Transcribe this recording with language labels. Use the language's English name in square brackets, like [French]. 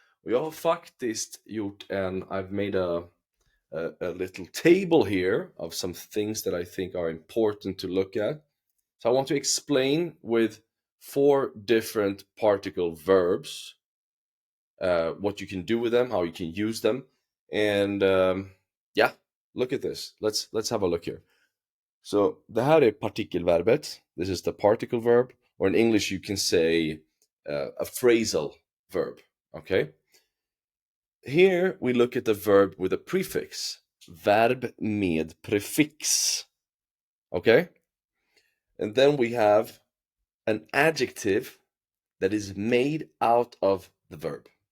[Swedish] Och jag har faktiskt gjort [English] I've made a little table here of some things that I think are important to look at. So I want to explain with 4 different particle verbs what you can do with them, how you can use them, and yeah, look at this. Let's have a look here. [Swedish] So det här är partikelverbet. [English] This is the particle verb, or in English you can say a phrasal verb. Okay. Here we look at the verb with a prefix. [Swedish] Verb med prefix. [English] Okay. And then we have an adjective that is made out of the verb.